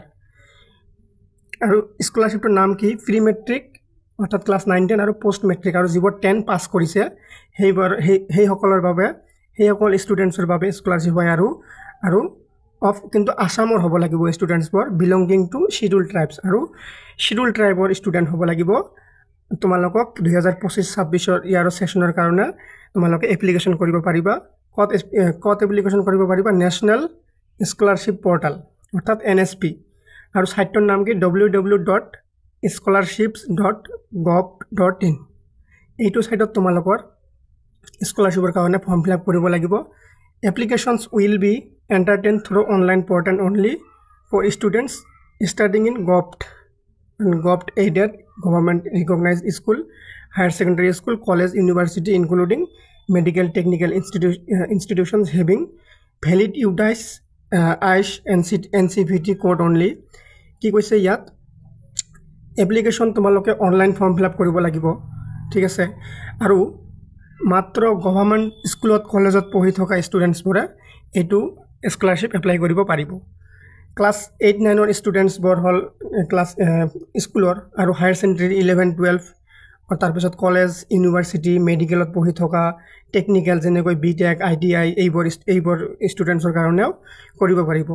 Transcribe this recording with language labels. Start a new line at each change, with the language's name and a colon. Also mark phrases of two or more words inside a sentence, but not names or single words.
Assamese: আৰু স্কলাৰশ্বিপটোৰ নাম কি
English: pre matric
Assamese: অৰ্থাৎ ক্লাছ 9-10 আৰু
English: post matric
Assamese: আৰু যিবোৰ 10 পাছ কৰিছে সেইসকলৰ বাবে সেইসকল ষ্টুডেণ্টছৰ বাবে স্কলাৰশ্বিপ হয় আৰু অফ কিন্তু আসামৰ হ'ব লাগিব ষ্টুডেণ্টছবোৰ
English: belonging to schedule tribes
Assamese: আৰু
English: schedule tribe student
Assamese: হ'ব লাগিব। তোমালোকক 2025-26
English: year session
Assamese: কাৰণে তোমালোকে এপ্লিকেশ্যন কৰিব পাৰিবা। কত এপ্লিকেশ্যন কৰিব পাৰিবা? নেশ্যনেল স্কলাৰশ্বিপ পৰ্টেল অৰ্থাৎ NSP আৰু সাইটৰ নাম কি www.scholarships.gov.in। এইটো সাইটত তোমালোকৰ স্কলাৰশ্বিপৰ কাৰণে
English: form fill up
Assamese: কৰিব লাগিব।
English: Applications will be entertained through online portal only for students studying in GOVT-aided government recognized school, higher secondary school, college, university including medical technical institutions having valid UDAIS ICE NCVT code only।
Assamese: কি কৈছে ইয়াত এপ্লিকেশ্যন তোমালোকে
English: online form fill up
Assamese: কৰিব লাগিব, ঠিক আছে। আৰু মাত্ৰ
English: government school
Assamese: কলেজত পঢ়ি থকা ষ্টুডেণ্টছবোৰে এইটো
English: scholarship apply
Assamese: কৰিব পাৰিব। ক্লাছ 8-9 ৰ ষ্টুডেণ্টছবোৰ হ'ল
English: class school
Assamese: আৰু
English: higher secondary
Assamese: 11-12 তাৰপিছত
English: college university medical
Assamese: পঢ়ি থকা টেকনিকেল যেনেকৈ BTech ITI এইবোৰ ষ্টুডেণ্টছৰ কাৰণেও কৰিব পাৰিব।